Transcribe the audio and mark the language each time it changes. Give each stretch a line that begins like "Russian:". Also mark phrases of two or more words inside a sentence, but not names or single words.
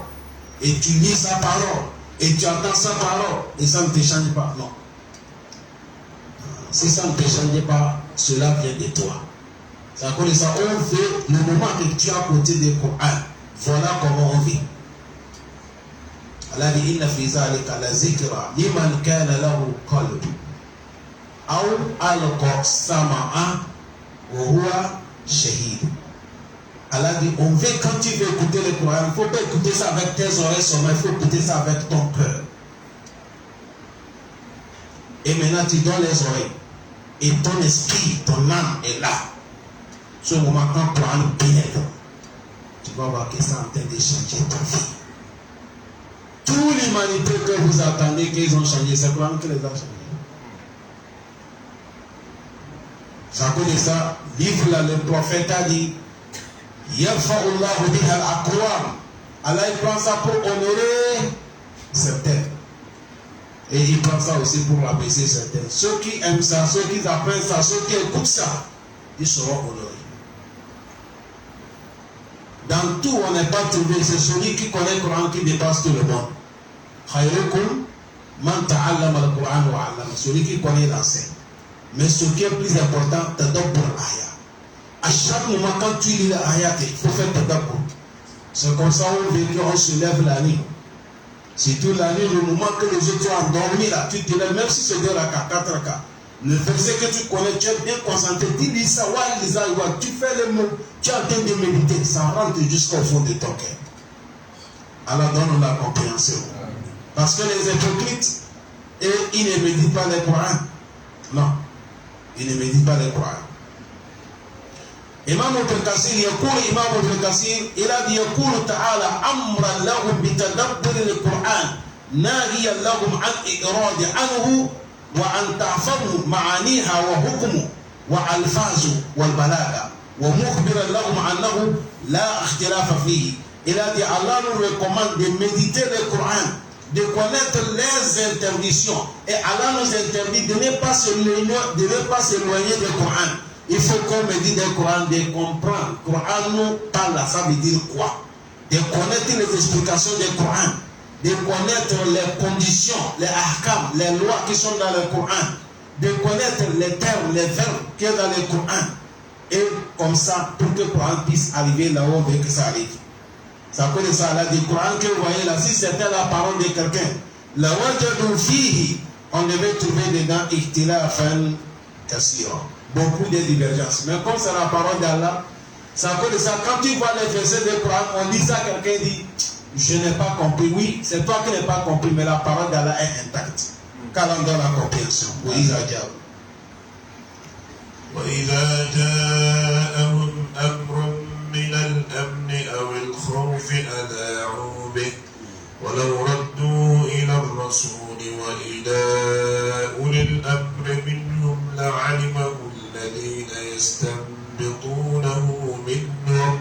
French: Et tu lis sa parole. Et tu entends sa parole. Et ça ne te change pas. Non. Si ça ne te change pas, cela vient de toi. C'est à cause de ça, on veut le moment que tu es à côté du Coran. Voilà comment on vit.
Arabic: Allah dit إن في ذلك لذكرى لمن كان له قلب أو ألقى السمع وهو شهيد.
French: Allah dit on veut quand tu veux écouter le Coran, il ne faut pas écouter ça avec tes oreilles seulement, il faut écouter ça avec ton cœur. Et maintenant tu donnes les oreilles et ton esprit, ton âme est là. Ce moment quand le Coran pénètre, tu vas voir que ça est en train de changer ta vie. Toute l'humanité que vous attendez qu'ils ont changé, c'est le Coran qui les a changés. C'est à cause de ça, livre là, le prophète a dit
Arabic: يرفع الله بها الأقوام.
French: Allah il prend ça pour honorer certains. Et il prend ça aussi pour abaisser certains. Ceux qui aiment ça, ceux qui apprennent ça, ceux qui écoutent ça, ils seront honorés. Dans tout, on n'est pas trouvé. C'est celui qui connaît le Coran qui dépasse tout le monde.
Arabic: خيركم من تعلم القرآن وعلم.
French: Celui qui connaît l'enseigne. Mais ce qui est plus important,
Arabic: تدبر الآية.
French: À chaque moment, quand tu lis l'ayat, il faut faire tadabbur. C'est comme ça on se lève la nuit. Surtout la nuit, le moment que les autres sont endormis, là, tu te lèves, même si c'est 2 rakas, 4 rakas. Le verset que tu connais, tu es bien concentré. Tu lis ça, tu fais les mots, tu es en train de méditer. Ça rentre jusqu'au fond de ton cœur. Alors donne la compréhension. Parce que les hypocrites, ils ne méditent pas le Coran. Non, ils ne méditent pas le Coran.
Arabic: Imam Ibn Kathir,
French: il a dit
Arabic: يقول تعالى أمرا لهم بتدبر القرآن ناهيا لهم عن إعراض عنه وعن تعفهم معانيها وحكمه وألفاظه والبلاغة ومخبرا لهم أنه لا اختلاف فيه.
French: Il a dit Allah nous recommande de méditer le Coran, de connaître les interdictions, et Allah nous interdit de ne pas s'éloigner du Coran. Il faut qu'on médite le Coran, de comprendre. Le Coran nous parle, ça veut dire quoi? De connaître les explications du Coran, de connaître les conditions, les ahkam, les lois qui sont dans le Coran, de connaître les termes, les verbes qui sont dans le Coran. Et comme ça, pour que le Coran puisse arriver là où on veut que ça arrive. C'est à cause de ça, là, du Coran que vous voyez là, si c'était la parole de quelqu'un,
Arabic: لوجدوا فيه,
French: on devait trouver dedans
Arabic: اختلافا كثيرا.
French: Beaucoup de divergences. Mais comme c'est la parole d'Allah, c'est à cause de ça, quand tu vois les versets du Coran, on lit ça, quelqu'un dit, je n'ai pas compris. Oui, c'est toi qui n'as pas compris, mais la parole d'Allah est intacte. Car on donne la compréhension. Oui, Zadiab.
Arabic: وإذا جاءهم أمر من الأمن أو الخوف أذاعوا به ولو ردوا إلى الرسول وإلى أولي الأمر منهم لعلمه الذين يستنبطونه منهم